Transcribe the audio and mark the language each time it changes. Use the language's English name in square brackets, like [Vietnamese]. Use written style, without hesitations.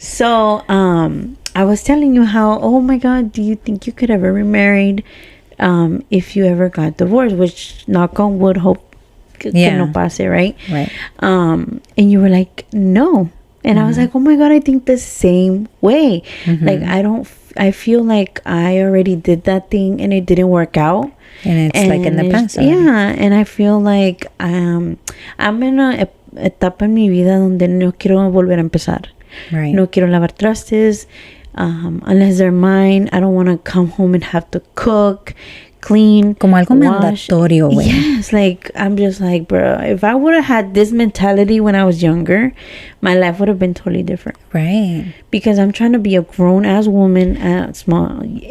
[English] So, I was telling you how, oh my God, do you think you could ever be married if you ever got divorced? Which, knock on wood, hope [Spanish] que no pase, [English] right? Right. And you were like, no. And I was like, oh my God, I think the same way. Like, I feel like I already did that thing and it didn't work out. And it's like in the past. Yeah. And I feel like I'm in a [Spanish] etapa en mi vida donde no quiero volver a empezar. [English] Right. [Spanish] No quiero lavar trastes. [English] Unless they're mine. I don't want to come home and have to cook, clean, [Spanish] como algo [English] wash. [Spanish] mandatorio, güey. [English] Yes, like I'm just like, bro, if I would have had this mentality when I was younger, my life would have been totally different. Right. Because I'm trying to be a grown ass woman at small age.